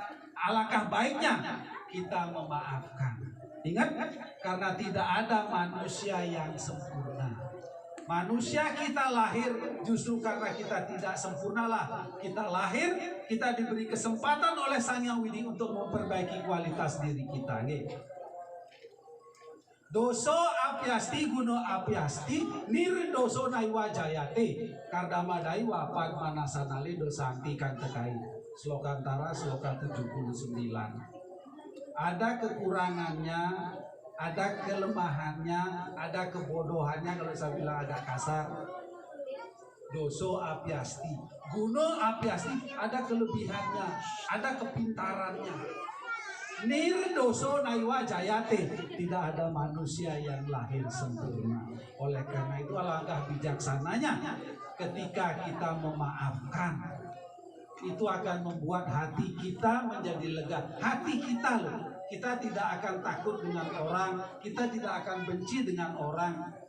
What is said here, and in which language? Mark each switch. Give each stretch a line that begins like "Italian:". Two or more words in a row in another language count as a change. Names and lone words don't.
Indonesian: Alangkah baiknya kita memaafkan. Ingat, karena tidak ada manusia yang sempurna. Manusia kita lahir justru karena kita tidak sempurnalah. Kita lahir, kita diberi kesempatan oleh Sang Hyang Widi untuk memperbaiki kualitas diri kita.
Sanskrit: Doso apyasti guno apyasti nir doso naiwa jayate kardama daiwa padmana sanali dosanti kan tekai.
Indonesian: Slokantara sloka 79. Ada kekurangannya, ada kelemahannya, ada kebodohannya, kalau saya bilang agak kasar.
Sanskrit: Doso apyasti, guno apyasti,
Indonesian: ada kelebihannya, ada kepintarannya.
Sanskrit: Nir doso naiwa jayate,
Indonesian: tidak ada manusia yang lahir sempurna. Oleh karena itu alangkah bijaksananya ketika kita memaafkan. Itu akan membuat hati kita menjadi lega. Hati kita loh, kita tidak akan takut dengan orang, kita tidak akan benci dengan orang.